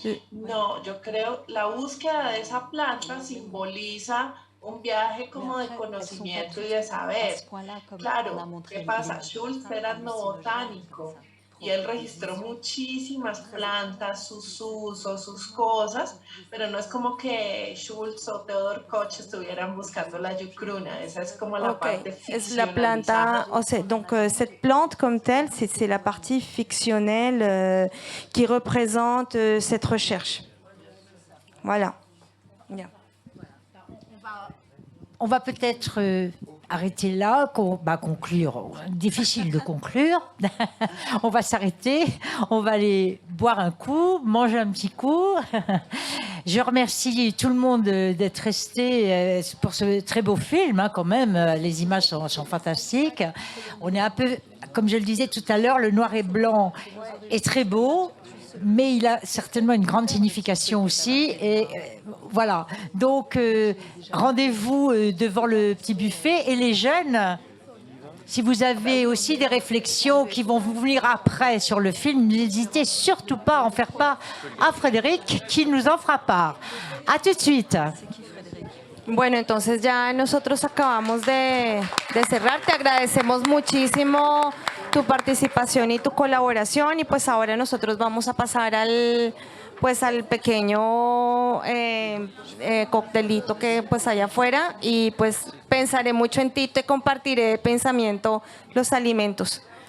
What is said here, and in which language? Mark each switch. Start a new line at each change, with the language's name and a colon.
Spanish: No, yo creo la búsqueda de esa planta simboliza un viaje como de conocimiento y de saber. Claro, ¿qué pasa? Schultz era etnobotánico y él registró muchísimas plantas, sus usos, sus cosas, pero no es como que Schultz o Theodor Koch estuvieran buscando la yucruna, esa es como la parte Es la ficcionalizada.
French: planta, donc cette plante comme telle, c'est la partie fictionnelle qui représente cette recherche. Voilà. Bien. On va peut-être arrêter là, conclure. Difficile de conclure. On va s'arrêter, on va aller boire un coup, manger un petit coup. Je remercie tout le monde d'être resté pour ce très beau film, hein, quand même. Les images sont fantastiques. On est un peu, comme je le disais tout à l'heure, le noir et blanc est très beau, mais il a certainement une grande signification aussi. Et voilà. Donc, rendez-vous devant le petit buffet. Et les jeunes, si vous avez aussi des réflexions qui vont vous venir après sur le film, n'hésitez surtout pas à en faire part à Frédéric, qui nous en fera part. À tout de suite.
Spanish: Bueno, entonces ya nosotros acabamos de cerrar. Te agradecemos muchísimo tu participación y tu colaboración y pues ahora nosotros vamos a pasar al pequeño coctelito que pues hay afuera y pues pensaré mucho en ti, te compartiré de pensamiento los alimentos.